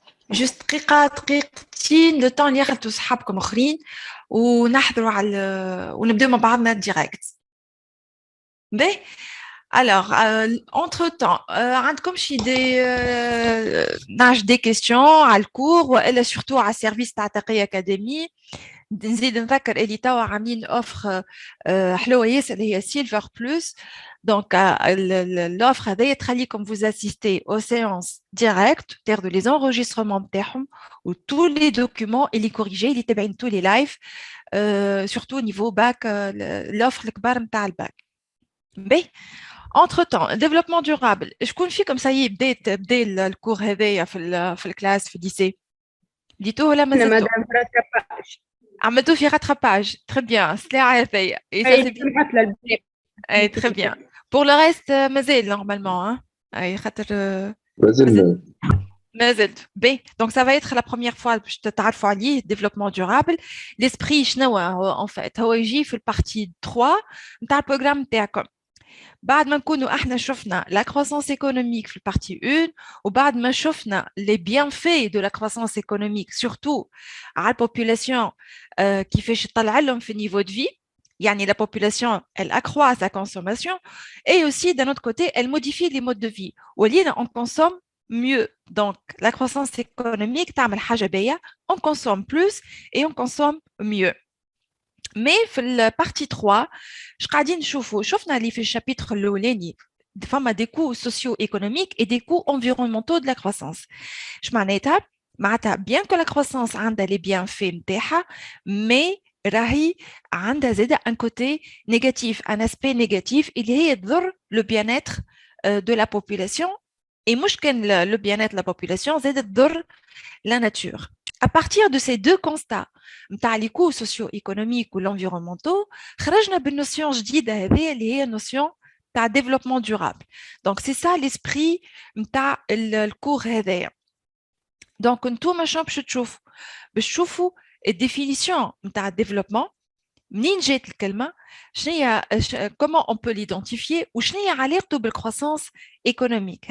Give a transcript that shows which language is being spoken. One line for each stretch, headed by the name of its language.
Arabic: جوست دقيقة دقيقتين لو طون اللي ياخذوا صحابكم اخرين ونحضروا على ونبداو مع بعضنا ديريكت. باهي.
French: Alors, entre-temps,
Arabic: عندكم شي دي نعرف دي كيستيون على الكور والا سورتو على السيرفيس تاع تقي اكاديمي. نزيد نذكر اللي توا عاملين اوفر حلوه ياسر اللي هي سيلفر بلس. دونك
French: l'offre
Arabic: هذايا تخليكم
French: vous assister aux séances directes,
Arabic: تاخذوا لي
French: enregistrements
Arabic: نتاعهم و
French: tous les documents
Arabic: اللي كوريجي اللي تابعين
French: tous les live surtout niveau bac l'offre
Arabic: الكبار نتاع الباك. باهي.
French: entre temps développement durable
Arabic: شكون فيكم سايي بدا الكور هذايا في الكلاس في الليسي بديتوه ولا انا مازلتوا؟ مدام راتباج عملتوا في
French: rattrapage très bien
Arabic: سلاعة هذايا
French: et ça
Arabic: هاي
French: c'est bien.
Arabic: سمحت للبنات اي
French: très bien pour le reste
Arabic: مازال
French: normalement hein.
Arabic: اي خاطر مازلنا مازلت باهي.
French: donc ça va être la première fois
Arabic: باش تتعرفوا عليه
French: développement durable. l'esprit
Arabic: شنو هو
French: en fait
Arabic: هو يجي في البارتي 3 نتاع البروغرام نتاعكم بعد ما نكونوا احنا شفنا
French: la croissance économique
Arabic: في البارتي 1 وبعد ما شفنا
French: les bienfaits de la croissance économique surtout
Arabic: على البوبولاسيون كيفاش تطلع لهم في
French: niveau de vie. يعني la population elle accroît sa consommation et aussi d'un autre côté elle modifie les modes de vie.
Arabic: ولينا
French: on consomme mieux. Donc la croissance économique
Arabic: تعمل حاجة باهية,
French: on consomme plus et on consomme mieux. Mais
Arabic: في البارتي 3 اش قاعدين نشوفوا شفنا اللي في الشابيتر الاولاني فما
French: des coûts socio-économiques et des coûts environnementaux de la croissance.
Arabic: اش معناتها
French: bien que la croissance
Arabic: عندها
French: les bienfaits
Arabic: نتاعها
French: mais
Arabic: راهي عندها زاده
French: un côté négatif, un aspect négatif
Arabic: اللي هي تضر
French: le bien-être de la population et
Arabic: مش كان
French: le bien-être de la population
Arabic: زاده تضر
French: la nature. À partir de ces deux constats
Arabic: نتاع
French: les coûts socio-économiques ou l'environnementaux
Arabic: خرجنا بالنوسيون جديده هذه اللي هي
French: notion
Arabic: تاع
French: développement durable. Donc c'est ça l'esprit
Arabic: نتاع الكور هذايا. Donc نتوما شنو باش تشوفوا الديفينيسيون نتاع الديفلوبمون منين جات الكلمه شنو هي
French: comment on peut l'identifier
Arabic: وشنو هي علاقته بالكروسانس ايكونوميك.